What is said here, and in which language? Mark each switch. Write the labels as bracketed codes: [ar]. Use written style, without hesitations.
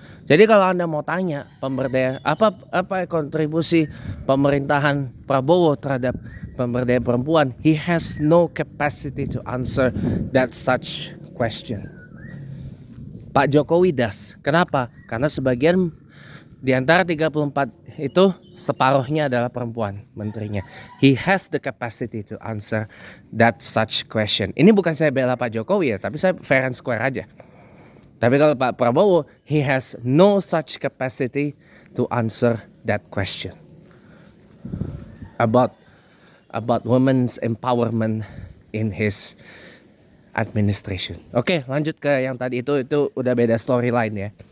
[id] Jadi kalau Anda mau tanya pemberdayaan apa kontribusi pemerintahan Prabowo terhadap pemberdayaan perempuan, [en] he has no capacity to answer that such question. Pak Jokowi does. [id] Kenapa? Karena sebagian di antara 34 itu separuhnya adalah perempuan menterinya. [en] He has the capacity to answer that such question. [id] Ini bukan saya bela Pak Jokowi ya, tapi saya [en] fair and square [id] aja. Tapi kalau Pak Prabowo, [en] he has no such capacity to answer that question about women's empowerment in his administration. [id] Oke, lanjut ke yang tadi itu udah beda storyline ya.